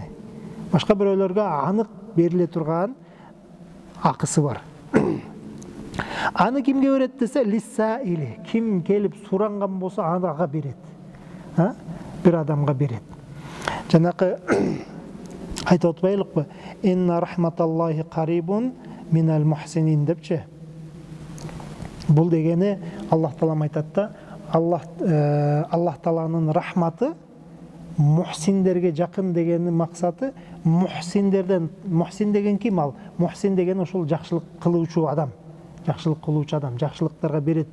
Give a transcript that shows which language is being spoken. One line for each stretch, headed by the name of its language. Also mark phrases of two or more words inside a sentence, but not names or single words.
Kyrgyz: Башка бирөөлөргө анык бериле турган акысы бар. Аны кимге берет десе, лиссаили, ким келип суранган болсо ага берет. Бир адамга берет. Жанакы айтып атпайлыкпы?
Arabic: إن رحمة الله قريب من المحسنين депчи.
Kyrgyz: Бул дегени Аллах Таалам айтат да, Аллах Тааланын рахматы мухсиндерге жакын дегенин максаты. Мухсин деген ким ал? Мухсин деген ошол жакшылык кылуучу адам. Жакшылык кылуучу адам, жакшылыктарга берет.